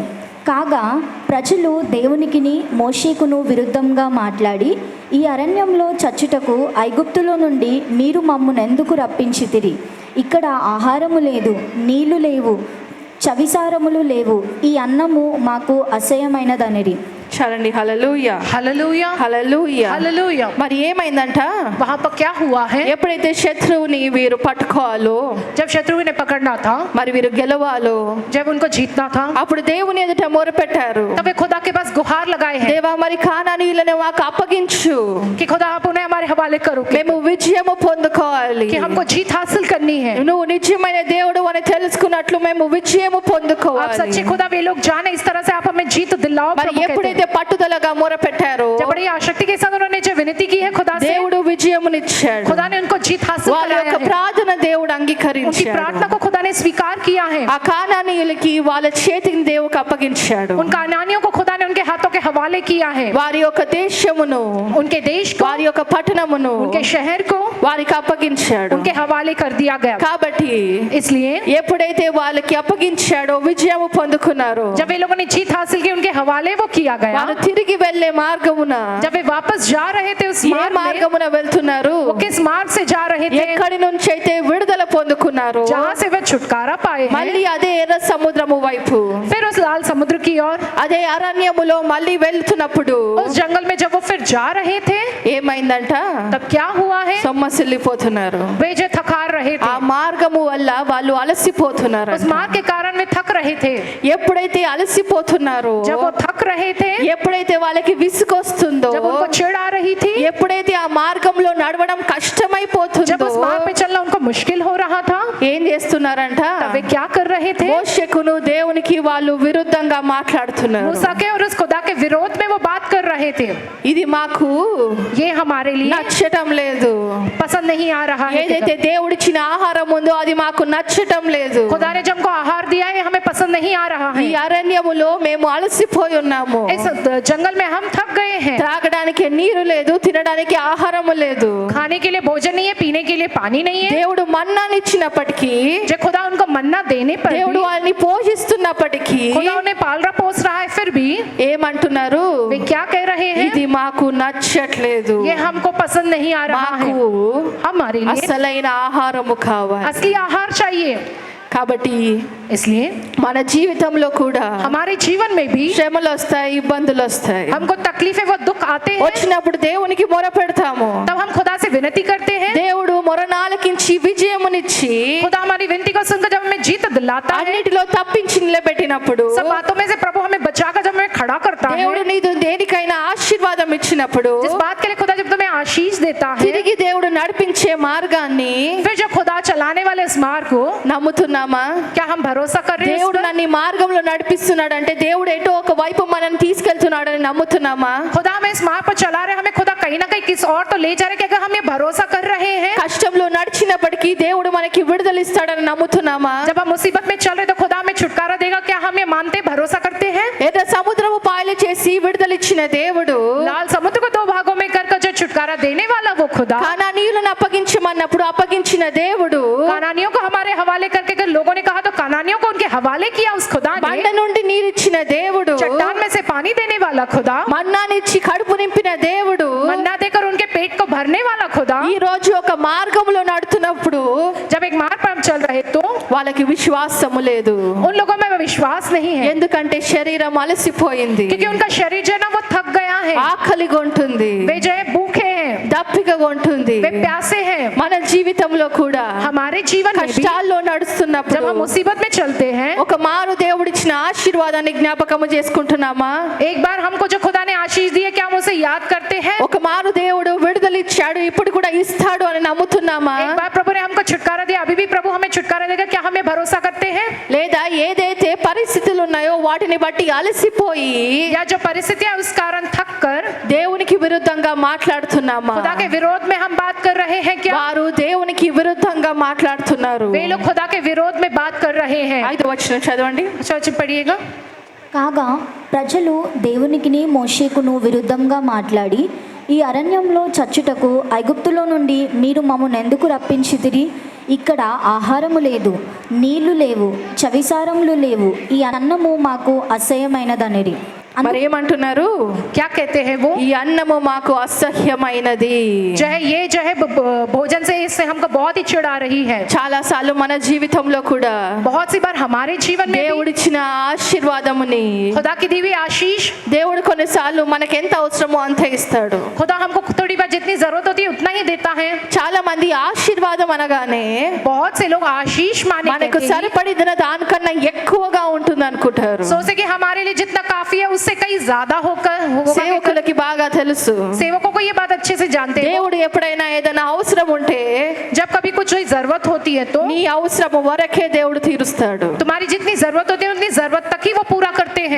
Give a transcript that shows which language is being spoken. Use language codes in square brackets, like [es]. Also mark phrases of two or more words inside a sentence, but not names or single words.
[te] కాగా ప్రజలు దేవునికిని మోషేకును విరుద్ధంగా మాట్లాడి, ఈ అరణ్యంలో చచ్చుటకు ఐగుప్తులో నుండి మీరు మమ్మునెందుకు రప్పించితిరి? ఇక్కడ ఆహారము లేదు, నీళ్లు లేవు, చవిసారములు లేవు, ఈ అన్నము మాకు అసహ్యమైనదనిరి. చాలండి. హల్లెలూయా, [hi] हालेलुया [te] హల్లెలూయా, [hi] हालेलुया. [te] మరి ఏమైందంట? [hi] वहां पर क्या हुआ है? [te] ఎప్పుడైతే శత్రువుని వీరు పట్టుకోవాలో, [hi] जब शत्रु ने पकड़ना था, [te] మరి వీరు గెలవాలో, [hi] जब उनको जीतना था, [te] అప్పుడు దేవుని ఎదుట మొరపెట్టారు. [hi] तब वे खुदा के पास गुहार लगाए हैं [te] దేవా మరి కానానీయులను మాకు అప్పగించు, [hi] कि खुदा आप उन्हें हमारे हवाले करो, [te] మేము విజయము పొందుకోవాలి. [hi] कि हमको जीत हासिल करनी है. [te] నువ్వు నిజమైన దేవుడు అని తెలుసుకున్నట్లు మేము విజయము [hi] आप [te] పొందుకోవాలి. [hi] सच्चे खुदा वे लोग जाने, इस तरह से आप हमें जीत दिलाओ [te] మరి [hi] प्रभु कहते हैं. [te] ఎప్పుడైతే పట్టుదలగా మొరపెట్టారో [hi] जब बड़ी आसक्ति के साथ उन्होंने जो विनती की है खुदा से, [te] దేవుడు విజయమునిచ్చాడు. [hi] खुदा ने उनको जीत हासिल [te] వాళ్ళ [hi] कराया [te] యొక్క [hi] है. [te] ప్రార్థన దేవుడు [hi] उनकी [te] అంగీకరించాడు. [hi] प्रार्थना को खुदा ने स्वीकार किया है. [te] ఆ కానానీయులకి వాళ్ళ చేతిని దేవుడికి అప్పగించాడు. [hi] उन कानानियों को खुदा ने उनके हाथों के हवाले किया है. [te] వారి యొక్క దేశమును, [hi] उनके देश को, [te] వారి యొక్క పట్టణమును [hi] उनके शहर को [te] వారికి అప్పగించాడు. [hi] उनके हवाले कर दिया गया. [te] కాబట్టి [hi] इसलिए [te] ఎప్పుడైతే వాళ్ళకి అప్పగించాడో విజయము పొందుకున్నారో, [hi] जब वे लोगों ने जीत हासिल की, उनके हवाले वो किया गया. [te] వారు తిరిగి వెళ్ళే మార్గమున, [hi] जब वे वापस जा रहे थे उस [te] ఏ [hi] मार्ग में, [te] మార్గమున వెళ్తున్నారు, [hi] वो किस मार्ग से जा रहे थे, [te] ఎక్కడి నుంచి అయితే విడుదల పొందుకున్నారు, [hi] जहाँ से वे छुटकारा पाए हैं, [te] మళ్ళీ అదే ఎర్ర సముద్రము వైపు, [hi] फिर उस लाल समुद्र की ओर, [te] అదే అరణ్యములో మళ్ళీ వెళ్తున్నప్పుడు [hi] उस जंगल में जब वो फिर जा रहे थे, [te] ఏమైందంట? [hi] तब क्या हुआ है? [te] సొమ్మసిల్లిపోతున్నారు. [hi] वे जो थकार रहे [te] ఆ [hi] थे, [te] మార్గము వల్ల వాళ్ళు అలసిపోతున్నారు. [hi] उस मार्ग के कारण वे थक रहे थे. [te] ఎప్పుడైతే అలసిపోతున్నారో, [hi] जब वो थक रहे थे, [te] ఎప్పుడైతే వాళ్ళకి విసుగొస్తుందో, [hi] जब उनको चिढ़ आ रही थी, [te] ఎప్పుడైతే ఆ మార్గంలో నడవడం [hi] जब [te] కష్టమైపోతుందో, [hi] उस मार्ग पे चलना उनको मुश्किल हो रहा था, [te] ఏం చేస్తున్నారంట? [hi] तब वे क्या कर रहे थे? [te] మోషేకును దేవునికి వాళ్ళు విరుద్ధంగా మాట్లాడుతున్నారు. [hi] मूसा के और उस खुदा के विरोध में वो बात कर रहे थे. [te] ఇది మాకు [hi] ये हमारे लिए [te] నచ్చటం లేదు. [hi] पसंद नहीं आ रहा है. [te] ఏదైతే దేవుడిచ్చిన ఆహారం ఉందో అది మాకు నచ్చటం లేదు. [hi] खुदा ने जो हमको आहार दिया है हमें पसंद नहीं आ रहा [te] ఈ [hi] है. [te] అరణ్యములో మేము అలసిపోయి ఉన్నాము. [hi] इस जंगल में हम थक गए हैं. [te] త్రాగడానికి నీరు లేదు, తినడానికి ఆహారము లేదు. [hi] खाने के लिए भोजन नहीं है, पीने के लिए पानी नहीं है. [te] దేవుడు మన్నానిచ్చినప్పటికీ, [hi] जो खुदा उनको मन्ना देने पर [te] దేవుడు [hi] भी, [te] వాళ్ళని పోషిస్తున్నప్పటికీ [hi] खुदा उन्हें पाल रहा पोस रहा है, फिर भी [te] ఏమంటున్నారు? [hi] वे क्या कह रहे हैं? [te] ఇది మాకు నచ్చట్లేదు, [hi] ये हमको पसंद नहीं आ रहा है. [te] మాకు [hi] हमारे लिए [te] అసలైన ఆహారము కావాలి. [hi] असली आहार चाहिए. [te] కాబట్టి [hi] इसलिए [te] మన జీవితంలో కూడా [hi] हमारे जीवन में भी [te] శ్రమలు వస్తాయి, ఇబ్బందులు వస్తాయి. [hi] हमको तकलीफें व दुख आते हैं, [te] వచ్చినప్పుడు దేవునికి మొర పెడతాము. [hi] तब हम खुदा से विनती करते हैं. [te] దేవుడు మొరనాలకించి విజయమునిచ్చి [hi] खुदा हमारी विनती को सुनकर जब हमें जीत दिलाता है, [te] అన్నిటిలో తప్పించి నిలబెట్టినప్పుడు, [hi] सब बातों में से प्रभु हमें बचाकर जब हमें खड़ा करता [te] దేవుడు [hi] है, [te] నీకు దేనికైనా ఆశీర్వాదం ఇచ్చినప్పుడు, [hi] जिस बात के लिए खुदा जब तुम्हें आशीष देता है, [te] తిరిగి దేవుడు నడిపించే మార్గాన్ని [hi] फिर जब खुदा चलाने वाले इस मार्ग को [te] నమ్ముతున్నామా? [hi] क्या हम भरोसा कर रहे हैं? [te] దేవుడు నన్ను ఈ మార్గంలో నడిపిస్తున్నాడు అంటే దేవుడు ఎటో ఒక వైపు మనల్ని తీసుకెళ్తున్నాడని నమ్ముతున్నామా? [hi] खुदा हमें इस मार्ग पर चला रहे, हमें खुदा कहीं ना कहीं किस और तो ले जा रहे, क्या हम ये भरोसा कर रहे हैं? [te] కష్టంలో నడిచినప్పటికీ దేవుడు మనకి విడుదల ఇస్తాడని నమ్ముతున్నామా? [hi] जब हम मुसीबत में चल रहे तो खुदा हमें छुटकारा देगा, क्या हम ये मानते भरोसा करते हैं? हैं? [te] ఎర్ర సముద్రము పాయలు చేసి విడుదలిచ్చిన దేవుడు [hi] लाल समुद्र को दो भागों में कर जो छुटकारा देने वाला वो खुदा, [te] కానానీయులను అప్పగించమన్నప్పుడు అప్పగించిన దేవుడు [hi] कानानियों को हमारे हवाले करके अगर लोगों ने कहा तो कानानियों को उनके हवाले किया उस खुदा [te] బండ [hi] ने। [te] నుండి నీరిచ్చిన దేవుడు [hi] चट्टान में से पानी देने वाला खुदा, [te] మన్నానిచ్చి కడుపు నింపిన దేవుడు [hi] मन्ना देकर उनके पेट को भरने वाला खुदा, [te] ఈ రోజు ఒక మార్గంలో నడుతున్నప్పుడు [hi] जब एक मार्ग पर हम चल रहे तो [te] వాళ్ళకి విశ్వాసము లేదు, [hi] उन लोगों में विश्वास नहीं है, [te] ఎందుకంటే శరీరం అలసిపోయింది, [hi] क्योंकि उनका शरीर जो है ना वो थक गया है, [te] ఆకలిగా ఉంటుంది, [hi] वे जो है भूखे हैं, [te] దప్పికగా ఉంటుంది. [hi] वे प्यासे हैं। [te] మన జీవితంలో కూడా [hi] हमारे जीवन में भी [te] కష్టాల్లో [hi] जब [te] నడుస్తున్నప్పుడు [hi] हम मुसीबत में चलते हैं, [te] ఒక మారు దేవుడిచ్చిన ఆశీర్వాదాన్ని జ్ఞాపకము చేసుకుంటున్నామా? [hi] एक बार हमको जो खुदा ने आशीष दी है क्या हम उसे याद करते हैं? [te] ఒక మారు దేవుడు విడుదలిచ్చాడు, ఇప్పుడు కూడా ఇస్తాడు అని నమ్ముతున్నామా? [hi] एक बार प्रभु ने हमको छुटकारा दिया, अभी भी प्रभु हमें छुटकारा देगा, क्या हमें भरोसा करते हैं? [te] లేదా ఏదైతే పరిస్థితులు ఉన్నాయో వాటిని బట్టి అలసిపోయి [hi] या जो परिस्थितियां उस कारण थक कर [te] దేవునికి విరుద్ధంగా మాట్లాడుతున్నామా? [hi] खुदा के विरोध में हम बात कर रहे हैं क्या? [te] వారు దేవునికి విరుద్ధంగా మాట్లాడుతున్నారు. [hi] वे लोग खुदा के विरोध में बात कर रहे हैं। [te] 5వ వచనం చదవండి. [hi] सोच पढ़िएगा। [te] కాగా ప్రజలు దేవునికిని మోషేకును విరుద్ధంగా మాట్లాడి, ఈ అరణ్యంలో చచ్చుటకు ఐగుప్తులో నుండి మీరు మమ్మల్ని ఎందుకు రప్పించితిరి? ఇక్కడ ఆహారము లేదు, నీళ్లు లేవు, చవిసారములు లేవు, ఈ అన్నము మాకు అసహ్యమైనదనిరి. మరి ఏమంటున్నారు? [hi] क्या कहते हैं वो? [te] ఈ అన్నము మాకు అసహ్యమైనది. [hi] जो है भोजन से इससे हमको बहुत ही चिढ़ आ रही है। [te] చాలా సార్లు మన జీవితంలో కూడా [hi] बहुत सी बार हमारे जीवन में भी [te] దేవుడిచ్చిన ఆశీర్వాదముని [hi] खुदा की दी हुई आशीष, [te] దేవుడు కొన్నిసార్లు మనకి ఎంత అవసరమో అంత ఇస్తాడు. [hi] खुदा हमको थोड़ी बार जितनी जरूरत होती है उतना ही देता है। [te] చాలా మంది ఆశీర్వాదం అనగానే [hi] बहुत से लोग आशीष माने [te] మనకు [hi] कहते हैं, [te] సరిపడిన దానికన్నా ఎక్కువగా ఉంటుంది అనుకుంటారు. [hi] सोचते कि हमारे लिए जितना काफी है उससे कहीं ज्यादा होगा। [te] సేవకులకి బాగా తెలుసు, [hi] सेवकों को ये बात अच्छे से जानते हैं। [te] దేవుడు ఎప్పుడైనా ఏదైనా అవసరం ఉంటే [hi] जब कभी कुछ जरूरत होती है तो [te] నీ అవసరము వరకే దేవుడు తీరుస్తాడు. [hi] तुम्हारी जितनी जरूरत होती है उतनी जरूरत तक ही वो पूरा करते हैं।